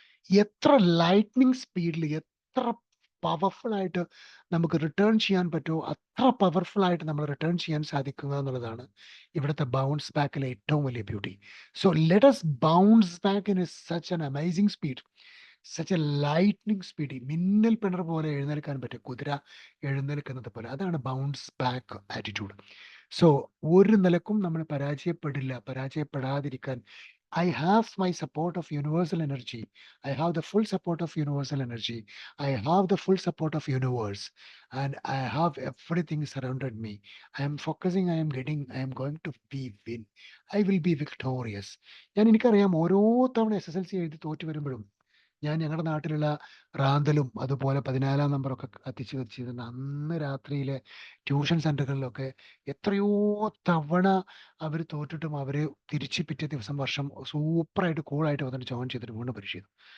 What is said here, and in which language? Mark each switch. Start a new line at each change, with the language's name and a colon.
Malayalam: എത്ര ലൈറ്റ്നിങ് സ്പീഡിൽ എത്ര പവർഫുൾ ആയിട്ട് നമുക്ക് റിട്ടേൺ ചെയ്യാൻ പറ്റുമോ അത്ര പവർഫുൾ ആയിട്ട് നമ്മൾ റിട്ടേൺ ചെയ്യാൻ സാധിക്കുക എന്നുള്ളതാണ് ഇവിടുത്തെ ബൗൺസ് ബാക്കിലെ ഏറ്റവും വലിയ beauty.
English: So let us bounce back in such an amazing speed, such a lightning speed.
Malayalam: മിന്നൽ പിണർ പോലെ എഴുന്നേൽക്കാൻ പറ്റും, കുതിര എഴുന്നേൽക്കുന്നത് പോലെ. അതാണ് ബൗൺസ് ബാക്ക് ആറ്റിറ്റ്യൂഡ്.
English: so
Malayalam: ഒരു നിലക്കും നമ്മൾ പരാജയപ്പെടാതിരിക്കാൻ
English: I have my support of universal energy. I have the full support of universal energy. I have the full support of universe. And I have everything surrounded me. I am focusing, I am getting, I am going to win. I will be victorious.
Malayalam: എനിക്കറിയാം ഓരോ തവണ SSLC എഴുതി തോറ്റു വരുമ്പോഴും ഞാൻ ഞങ്ങളുടെ നാട്ടിലുള്ള റാന്തലും അതുപോലെ 14 നമ്പറൊക്കെ കത്തിച്ച് വെച്ചിരുന്ന അന്ന് രാത്രിയിലെ ട്യൂഷൻ സെന്ററുകളിലൊക്കെ എത്രയോ തവണ അവർ തോറ്റിട്ടും അവര് തിരിച്ച് പിറ്റേ ദിവസം വർഷം സൂപ്പറായിട്ട് കൂളായിട്ട് വന്നിട്ട് ജോയിൻ ചെയ്തിട്ട് വീണ്ടും പരീക്ഷ ചെയ്തു.